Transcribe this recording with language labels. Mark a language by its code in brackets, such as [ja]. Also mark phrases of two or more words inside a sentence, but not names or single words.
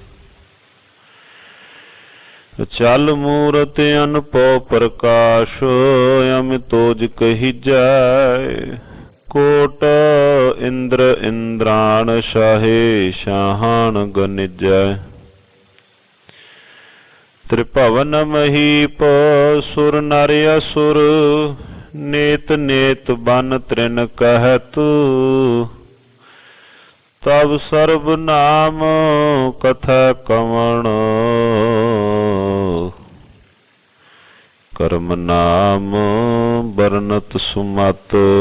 [pa] ਚਲ ਮੂਰਤ ਅਨਭਉ ਪ੍ਰਕਾਸ਼ ਅਮਿਤੋਜ ਕਹੀਜੈ। ਕੋਟ ਇੰਦਰ ਇੰਦਰਾਣ ਸ਼ਾਹੇ ਸ਼ਾਹਾਨ ਗਨਿਜੈ। ਤ੍ਰਿਭਵਨ ਮਹੀਪ ਸੁਰ ਨਰ ਅਸੁਰ ਨੇਤ ਨੇਤ ਬਨ ਤ੍ਰਿਨ ਕਹਤ। ਤਬ ਸਰਵ ਨਾਮ ਕਥਾ ਕਵਣ ਕਰਮ ਨਾਮ ਬਰਨਤ ਸੁਮਤ।